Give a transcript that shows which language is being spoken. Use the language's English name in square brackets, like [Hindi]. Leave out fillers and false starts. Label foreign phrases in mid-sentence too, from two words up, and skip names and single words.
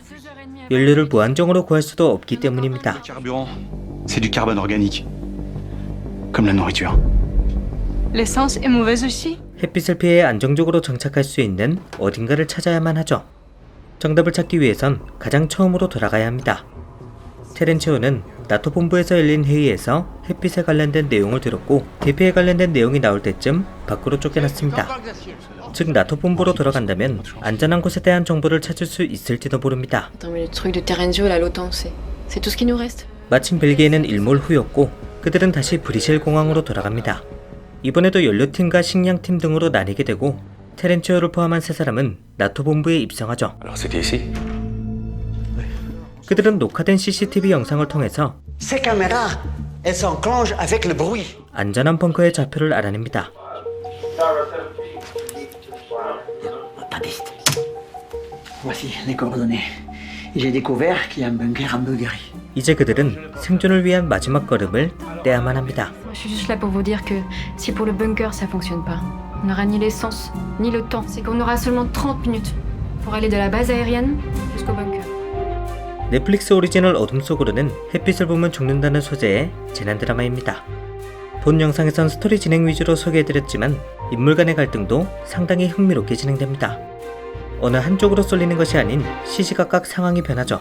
[Korean] 연료를 무한정으로 구할 수도 없기 때문입니다. [French] C'est du carbone organique, comme la nourriture. L'essence est mauvaise aussi. [Korean] 햇빛을 피해 안정적으로 정착할 수 있는 어딘가를 찾아야만 하죠. 정답을 찾기 위해선 가장 처음으로 돌아가야 합니다. 테렌치오는 나토 본부에서 열린 회의에서 햇빛에 관련된 내용을 들었고 대피에 관련된 내용이 나올 때쯤 밖으로 쫓겨났습니다. 즉 나토 본부로 돌아간다면 안전한 곳에 대한 정보를 찾을 수 있을지도 모릅니다. [French] Attends, mais le truc de Terenzio, là, l'OTAN, c'est tout ce qui nous reste. [Korean] 마침 벨기에는 일몰 후였고 그들은 다시 브리셀 공항으로 돌아갑니다. 이번에도 연료팀과 식량팀 등으로 나뉘게 되고 테렌치오를 포함한 세 사람은 나토 본부에 입성하죠. [French] Alors c'était ici? [Korean] 그들은 녹화된 CCTV 영상을 통해서 [French] Ces caméras, elles s'enclenchent avec le bruit. [Korean] 안전한 벙커의 좌표를 알아냅니다. [French] Baptiste, voici les coordonnées. Et j'ai découvert qu'il y a un bunker en Bulgarie. [Korean] 이제 그들은 생존을 위한 마지막 걸음을 떼야만 합니다. [French] Moi, je suis juste là pour vous dire que si pour le bunker ça fonctionne pas, on n'aura ni l'essence, ni le temps. C'est qu'on aura seulement 30 minutes pour aller de la base aérienne jusqu'au bunker. [Korean] 넷플릭스 오리지널 어둠 속으로는 햇빛을 보면 죽는다는 소재의 재난 드라마입니다. 본 영상에선 스토리 진행 위주로 소개해드렸지만 인물 간의 갈등도 상당히 흥미롭게 진행됩니다. 어느 한쪽으로 쏠리는 것이 아닌 시시각각 상황이 변하죠.